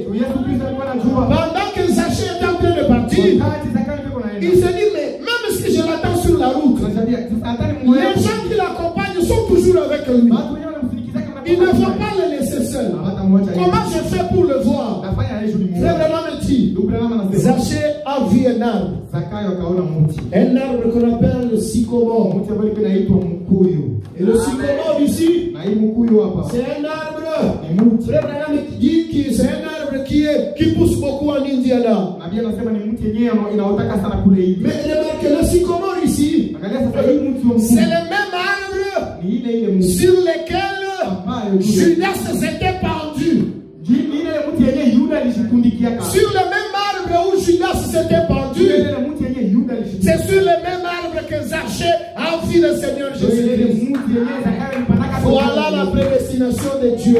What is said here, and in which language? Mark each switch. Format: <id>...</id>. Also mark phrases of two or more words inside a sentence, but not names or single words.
<fr>Pendant que Zachée était en train de partir, il s'est dit, mais même si je l'attends sur la route, les gens qui l'accompagnent sont toujours avec lui. Il ne faut pas le laisser seul. Comment je fais pour le voir? Frère Branham dit, Zachée a vu un un arbre.</fr> <sw>Zakayo akaona mti.</sw> <fr>Un arbre qu'on appelle le sycomore.</fr> <sw>Mti ambao unaitwa mkuyu.</sw> <fr>Et le sycomore ici,</fr> <sw>Na hii mkuyu hapa.</sw> <fr>c'est un arbre.</fr> <sw>Ni mti.</sw> <fr>Frère Branham dit que c'est un arbre qui pousse beaucoup en Indiana.</fr> <sw>Na Biblia inasema ni mti yenyewe inaotaka sana kule hivi.</sw> <fr>Mais remarquez, le sycomore ici,</fr> <sw>Angalia sasa hii mti wa mkuyu.</sw> <fr>c'est le même arbre</fr> <sw>Ni ile mti.</sw> <fr>sur lequel Judas s'était pendu. Sur le même arbre où Judas s'était pendu, c'est sur le même arbre que Zachée a vu le Seigneur Jésus-Christ. Voilà la prédestination de Dieu.</fr>